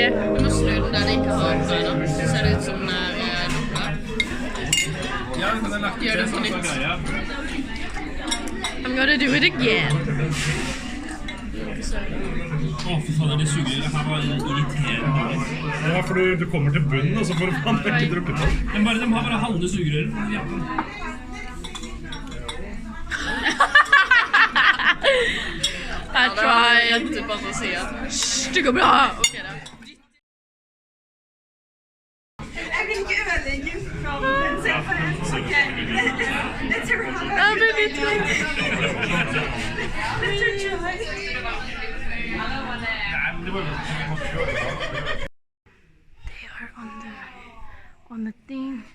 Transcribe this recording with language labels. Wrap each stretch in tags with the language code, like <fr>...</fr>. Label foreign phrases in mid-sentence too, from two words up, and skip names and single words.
<no>Du må snu den der det ikke har på da. Så ser det ut som den er lukket. Gjør det på nytt.</no> <en>I'm gonna do it again.</en> <no>Fy faen, det sugerøret her var irriterende. Ja, for du kommer til bunnen, og så får du faen ikke drukket det. De har bare halve sugerøret.</no> <en>I tried.</en> <no>Det går bra. Ok da. Jeg vil ikke ødelegge fra den selv for en.</no> <en>Ok. Let's hear how</en> <no>Jeg blir litt trygg.</no> <en>They are on the thing.</en>